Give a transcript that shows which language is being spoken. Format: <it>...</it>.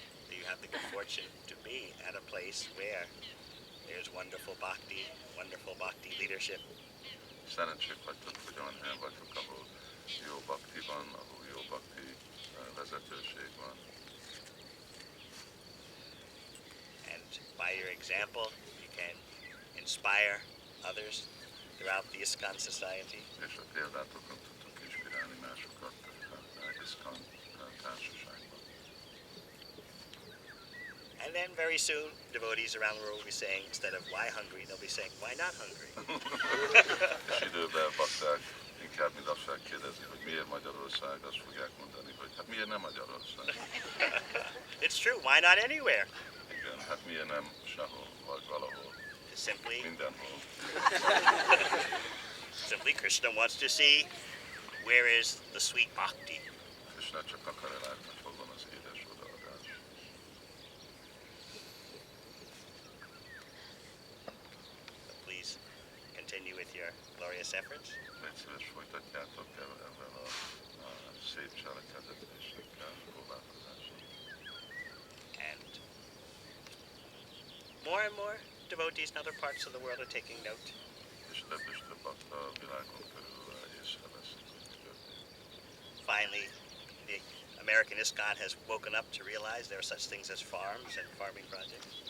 <en>You have the good fortune to be at a place where there's wonderful bhakti leadership.</en> <hu>Szerencsét vagytok, hogy olyan helyen vagytok, ahol jó bhakti van, ahol jó bhakti vezetőség van.</hu> <en>And by your example, you can inspire others throughout the ISKCON society.</en> <hu>És a példátokon tudtok inspirálni másokat ISKCON társaságban.</hu> <en>And then very soon, devotees around the world will be saying, instead of why Hungary, they'll be saying, why not Hungary?</en> <hu>És időben bakták inkább mint azt kérdezni, hogy miért Magyarország, azt fogják mondani, hogy hát miért nem Magyarország?</hu> <en>It's true, why not anywhere?</en> <hu>Igen, hát miért nem sehol, vagy valahol, mindenhol.</hu> <en>Simply Krishna wants to see where is the sweet bhakti.</en> <hu>Krishna csak akar látni, hogy hol van az édes odaadás.</hu> <en>So please continue with your glorious efforts.</en> <hu>Légy szíves, folytatjátok ezzel a szép cselekedetésekkel, próbálkozással.</hu> <en>And more devotees in other parts of the world are taking note.</en> <hu>És több bakta a világon körül észreveszik, hogy mi történik.</hu> <en>Finally, the American ISKCON has woken up to realize there are such things as farms and farming projects.</en>